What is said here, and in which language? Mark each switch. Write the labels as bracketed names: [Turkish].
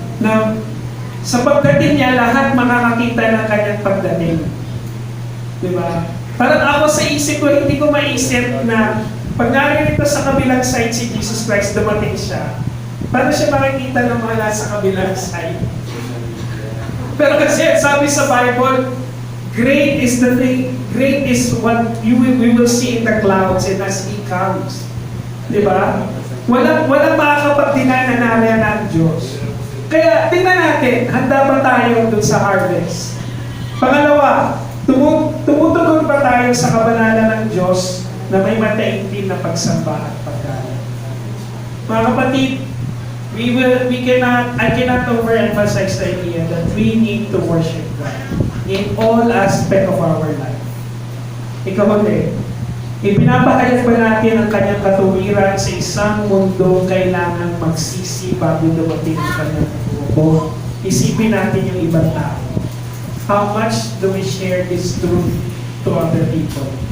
[Filipino] Na sa pagdating niya, lahat makakakita ng kanyang pagdating. Di ba? Parang ako sa isip ko, hindi ko maisip na pag narinig ko sa kabilang side si Jesus Christ, dumating siya. Paano siya makikita ng mga nasa kabilang side? Pero kasi sabi sa [English] Bible, great is the thing, great is what we will see in the clouds and as He comes. [Filipino] Di ba? Walang makakapagdinay na nariyan ang Diyos. Kaya tingnan natin, handa ba tayo dun sa harvest? Pangalawa, tumutugon pa tayo sa kabanalan ng Diyos na may mataintim na pagsamba at paggalang. [English] Mga kapatid, I cannot overemphasize the idea that we need to worship God in all aspect of our life. [Filipino] Ikaw ulit, ipinapahayag ba natin ang kanyang katuwiran sa isang mundo kailangan magsisi bago dumating ang kanyang buo? Isipin natin yung ibang tao. [English] How much do we share this truth to other people?